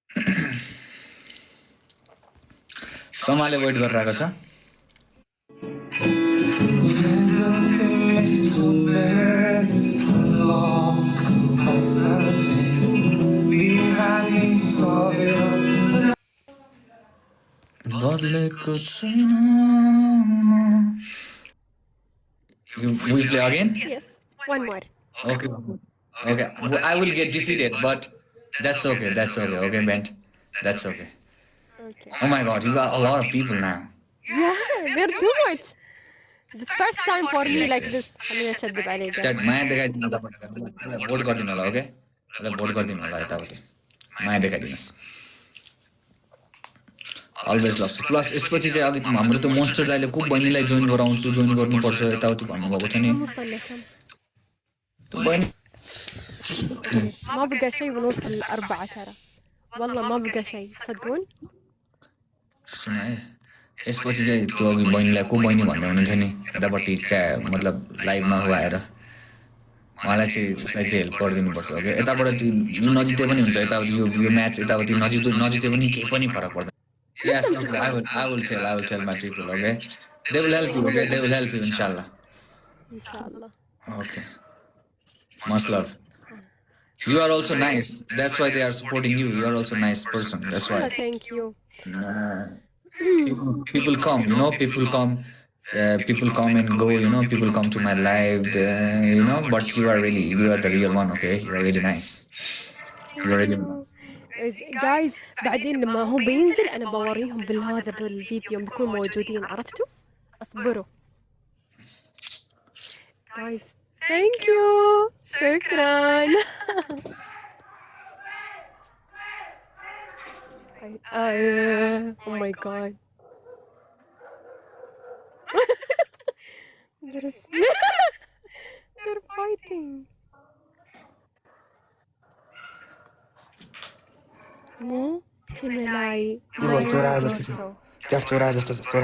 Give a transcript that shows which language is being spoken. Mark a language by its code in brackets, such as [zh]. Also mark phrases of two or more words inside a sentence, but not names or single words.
[ne] समाले वेट गरिरहेको छ बदलेको छैन [en] We play again? Yes, one more. Okay. Okay. I will get defeated, but that's okay. That's okay. Okay, Bent. That's okay. Okay. Oh my God, you got a lot of people now. Yeah, they're too much. This first time for me like this. [ar] خليني أشدب عليك. [en] Chat, [ne] माया देखाइदिनु तपाईहरुलाई भोट गरिदिनु होला ओके मलाई भोट गरिदिनु होला यतापट्टि माया देखाइदिनुस् [en] always love plus [ne] यसपछि चाहिँ अघि हाम्रो त मोन्स्टर दाइले को बहिनीलाई जोइन गराउँछु जोइन गर्नुपर्छ यताउति भन्नुभएको थियो नि त्यो बहिनी [ar] ما بقى شيء ونوصل ل4 ترى والله ما بقى شيء تصدقون [ne] सुन है यसपछि चाहिँ त्यो अघि बहिनीलाई को बहिनी भन्दै हुनुहुन्थ्यो नि यतापट्टि चाहिँ मतलब लाइभमा आएर उहाँलाई चाहिँ उसलाई चाहिँ हेल्प गरिदिनुपर्छ ओके यताबाट त्यो नजिते पनि हुन्छ यताउति यो म्याच यताउति नजिते पनि केही पनि फरक पर्दैन [en] Yes, okay. I will tell my people, okay? They will help you, okay? They will help you, inshallah. Inshallah. Okay. Much love. You are also nice. That's why they are supporting you. You are also a nice person. That's why. Thank you. People come, you know, people come and go, you know, people come to my live, you know, but you are the real one, okay? You are really nice. You are really nice. [ar] جايز بعدين لما هو بينزل انا بوريهم بالهذا بالفيديو بكون موجودين عرفتوا اصبروا جايز [en] thank you [ar] شكرا [en] oh my god they're fighting [ne] मो तिमीलाई चोरा जस्तो छ चोरा जस्तो